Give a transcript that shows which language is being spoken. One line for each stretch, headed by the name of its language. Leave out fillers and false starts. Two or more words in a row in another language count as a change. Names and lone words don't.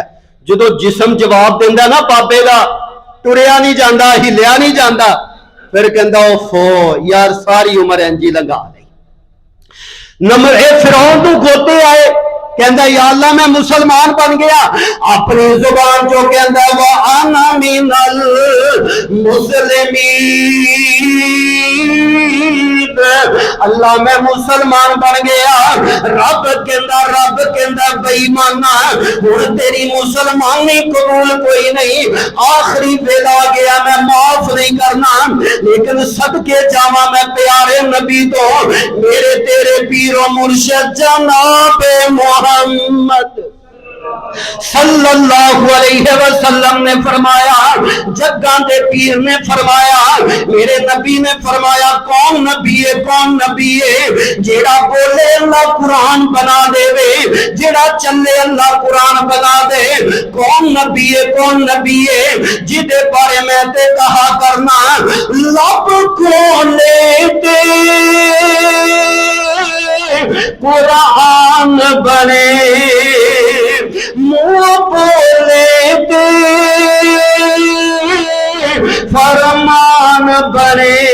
Punjabi: جدوں جسم جواب دیندا نا بابے دا، ٹریا نہیں جاندا، ہلیا نہیں جاندا، پھر کہندا اوفو یار ساری عمر انج ہی لنگھا لئی. نمبر اے فرعون نوں غوطے آئے، کہندا یا اللہ میں مسلمان بن گیا. اپنی زبان چو کہندا
Arabic: وأنا من المسلمين,
Punjabi: اللہ میں مسلمان بن گیا. رب کہندا بے ایمانا ہن تیری مسلمانی قبول کوئی نہیں، آخری ویلا گیا میں معاف نہیں کرنا. لیکن صدقے جاواں میں پیارے نبی تو، میرے تیرے پیرو مرشد جناب محمد
Arabic: صلى الله عليه وسلم
Punjabi: نے فرمایا، جگاں دے پیر نے فرمایا، میرے نبی نے فرمایا کون نبی ہے جیہڑا بولے اللہ قرآن بنا دیوے، جیہڑا چلے اللہ قرآن بنا دے. کون نبی ہے جہدے بارے میں تے کہا کرنا لب کو لیتے قرآن بنے، منہ بولے تے فرمان بنے.